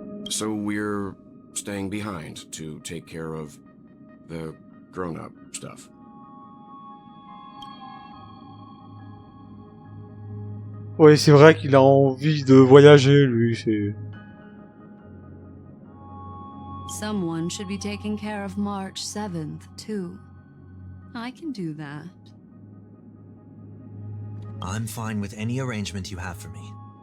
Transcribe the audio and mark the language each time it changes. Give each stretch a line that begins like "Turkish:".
English: So we're staying behind to take care of the grown-up stuff.
French: Ouais, c'est vrai qu'il a envie de voyager, lui, c'est...
English: Someone should be taking care of March 7th, too. I can do that. I'm fine with any arrangement you have for me.